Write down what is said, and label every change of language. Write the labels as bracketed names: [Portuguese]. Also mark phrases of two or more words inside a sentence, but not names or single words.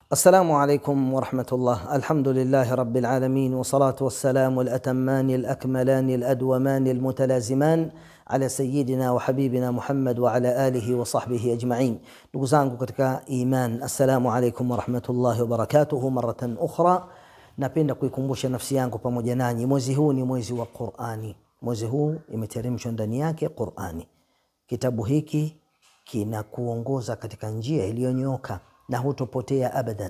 [Arabic] السلام عليكم ورحمة الله. الحمد لله رب العالمين، والصلاة والسلام الأتمان الأكملان الأدومان المتلازمان على سيدنا وحبيبنا محمد وعلى آله وصحبه أجمعين. [Swahili] ndugu zangu katika iman, [Arabic] السلام عليكم ورحمة الله وبركاته. مرة أخرى, [Swahili] napenda kuikumbusha nafsi yangu pamoja nanyi, mwezi huu ni mwezi wa Qur'ani. Mwezi huu imeteremshwa ndani yake Qur'ani. Kitabu hiki kinakuongoza katika njia iliyonyooka na hutopotea abadan.